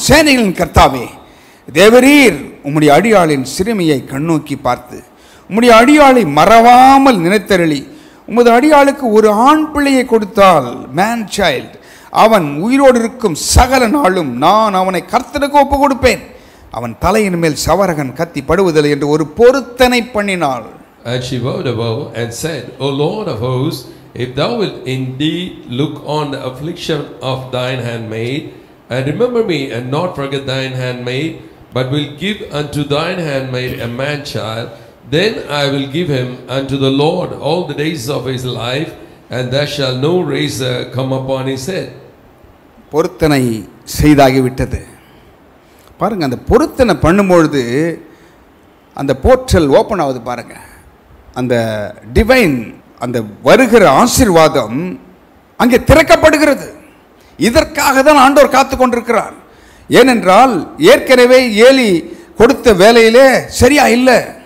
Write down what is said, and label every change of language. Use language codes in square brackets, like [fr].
[ta] சேனைகளின் கர்த்தாவே, தேவரீர் உம்முடைய அடியாளின் சிறுமியை கண்ணோக்கி பார்த்து உம்முடைய அடியாளை மறவாமல் நினைத்தருளி உமது அடியாளுக்கு ஒரு ஆண் பிள்ளையை கொடுத்தால், [en] man child, [ta] அவன் உயிரோடு இருக்கும் சகல நாளும் நான் அவனை கர்த்தருக்கு ஒப்பு கொடுப்பேன். அவன் தலையின் மேல் சவரகன் கத்தி படுவதில்லை என்று ஒரு பொருத்தனை பண்ணினாள். [en] And she vowed a vow and said, O Lord of hosts, if thou wilt indeed look on the affliction of thine handmaid, and remember me, and not forget thine handmaid, but will give unto thine handmaid a man child, then I will give him unto the Lord all the days of his life, and there shall no razor come upon his head. [ta] பொருத்தனை செய்தாகிவிட்டது. பாருங்க, அந்த பொருத்தனை பண்ணும்பொழுது அந்த portal open ஆகுது பாருங்க. அந்த divine, அந்த வருகிற ஆசீர்வாதம் அங்கே திறக்கப்படுகிறது. இதற்காக தான் ஆண்டவர் காத்து கொண்டிருக்கிறார். ஏனென்றால் ஏற்கனவே ஏலி கொடுத்த வேலையிலே சரியா இல்லை.